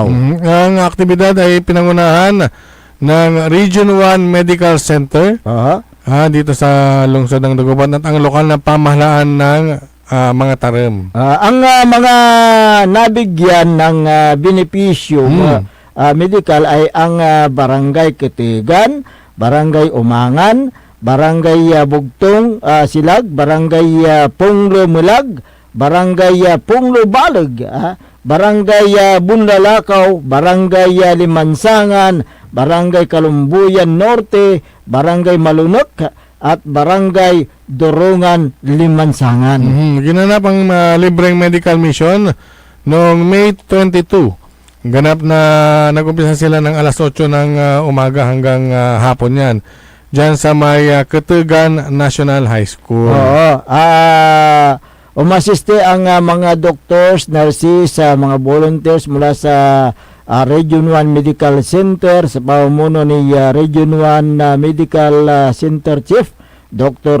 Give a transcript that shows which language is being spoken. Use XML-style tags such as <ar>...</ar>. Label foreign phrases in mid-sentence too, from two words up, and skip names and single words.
<tl>Ang aktibidad ay pinangunahan ng Region 1 Medical Center dito sa lungsod ng Dagupan at ang lokal na pamahalaan ng mga Tarim. Ang mga nabigyan ng benepisyo medical ay ang Barangay Kitigan, Barangay Umangan, Barangay Bugtong Silag, Barangay Punglo Mulag, Barangay Punglo Balag, Barangay Bunlalakaw, Barangay Limansangan, Barangay Kalumbuyan Norte, Barangay Malunok, at Barangay Durungan, Limansangan. Ginanap ang libreng medical mission noong May 22. Ganap na nag-umpisa sila ng alas 8 ng umaga hanggang hapon yan. Diyan sa may Katigan National High School. Umasiste ang mga doctors, nurses, mga volunteers mula sa Region 1 Medical Center sa pamumuno ni Region 1 Medical Center Chief Dr.</tl>